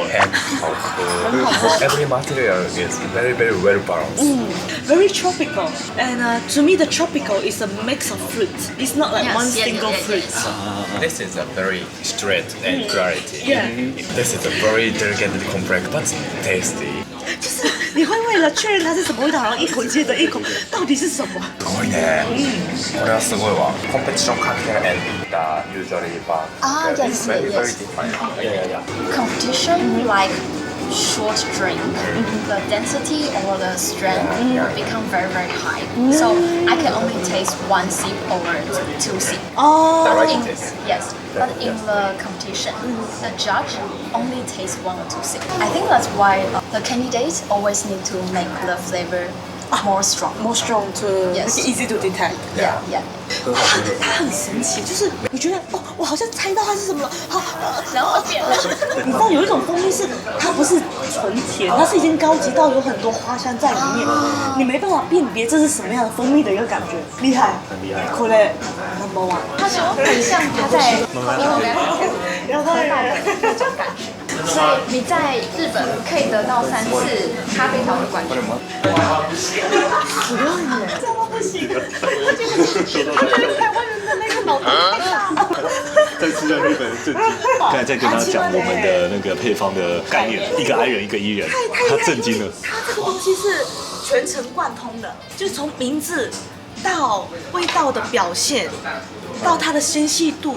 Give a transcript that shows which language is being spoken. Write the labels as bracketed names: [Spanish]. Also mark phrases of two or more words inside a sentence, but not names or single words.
[English] Every material is very well balanced. Very tropical. And to me, the tropical is a mix of fruits. It's not like one single fruit. This is a very straight and clarity. Yeah. This is a very delicate and complex but tasty. [Chinese] 就是你会为了确认它是什么味道，然後一口接着一口，到底是什么？ [Japanese] すごいね。これはすごいわ。 [English] Competition cocktail and usually but yes, very yes. different. Competition like short drink, the density or the strength become very high. So I can only taste one sip or two sip. Direct taste. Yes, but in the competition, the judge only tastes one or two sips. I think that's why the candidates always need to make the flavor more strong. More strong to Yes. easy to detect. Yeah. [Chinese] 它很神奇，就是你觉得哦，我好像猜到它是什么了，好，然后变了。你知道有一种蜂蜜是它不是纯甜，它是已经高级到有很多花香在里面，你没办法辨别这是什么样的蜂蜜的一个感觉，厉害，很厉害。 [English] これ number one。 [Chinese] 他说很像他在然后那种感觉。所以你在日本可以得到3次咖啡调的冠军。 [Japanese] すごいね， [Chinese] 这么不行，台湾人的那个脑洞太大了。再次让日本人震惊。刚才在跟他讲我们的那个配方的概念，一个 I 人一个 E 人，他震惊了。它这个东西是全程贯通的，就是从名字到味道的表现，到它的纤细度。